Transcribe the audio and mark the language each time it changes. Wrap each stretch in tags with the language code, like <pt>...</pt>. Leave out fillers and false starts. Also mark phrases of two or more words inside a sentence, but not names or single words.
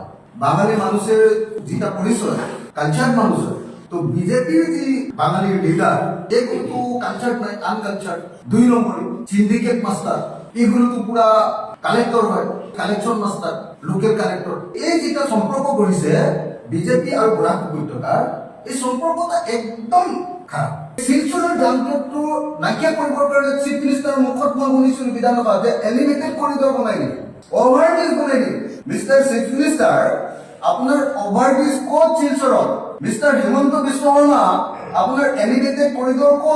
<bn>বাঙালি মানুষের যেটা পরিচয় কালচার মানুষের, তো বিজেপির যে বাঙালির লিডার এ কিন্তু কালচার নয়, আনকালচার। 2 নম্বরে</bn> <en>syndicate master,</en> <bn>এগুলো তো পুরা কালেক্টর হয়,</bn> <en>collection master,</en> <bn>লোকের কালেক্টর। এই যেটা সম্পর্ক করেছে বিজেপি আর বরাক উপত্যকার, এই সম্পর্কটা একদম খারাপ।</bn> <as>শিলচরের যান্ত্রটো নাইকিয়া কৰিবৰ কাৰণে</as> <en>chief minister's</en> <as>মুখত মই শুনিছিলো বিধানসভাত যে</as> <en>elevated corridor</en> <as>বনাই দিয়ে, অভাৰব্ৰিজ বনাই দিয়ে।</as> <en>Mister Chief Minister,</en> <as>আপোনাৰ অভাৰব্ৰিজ ক'ত শিলচৰত? মিষ্টাৰ হিমন্ত বিশ্ব শৰ্মা, আপোনাৰ</as> <en>elevated corridor</en> <as>ক'ত?</as>